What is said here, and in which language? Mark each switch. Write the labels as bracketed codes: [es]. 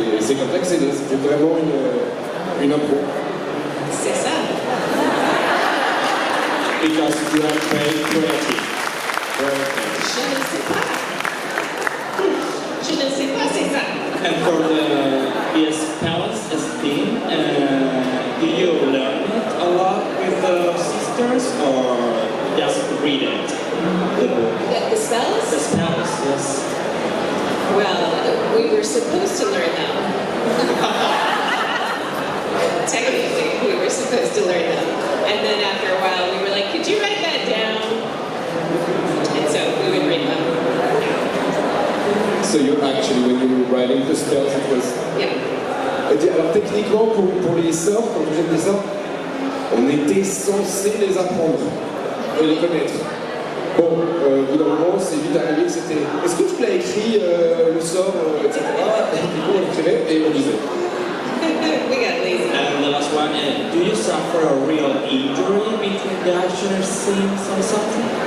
[fr] j'ai accédé, c'était vraiment une impro. C'est ça. [en] Because you are very creative. [fr] Je ne sais pas. Je ne sais pas, c'est ça. [en] And for the spells as theme, do you learn it a lot with the sisters or just read it? The book? The spells? The spells, yes. Well, we were supposed to learn them. Technically, we were supposed to learn them. And then after a while, we were like, could you write that down? And so we would read them. So you actually, when you were writing the spells, it was... Yeah. [fr] Alors techniquement, pour les sorts, quand vous êtes des sorts, on était censé les apprendre et les connaître. Bon, au bout d'un moment, c'est vite arrivé que c'était... Est-ce que tu l'as écrit, le sort, etc. Et du coup, on l'écrivait et on lisait. [en] We got lazy. And the last one, do you suffer a real injury between the action scenes or something?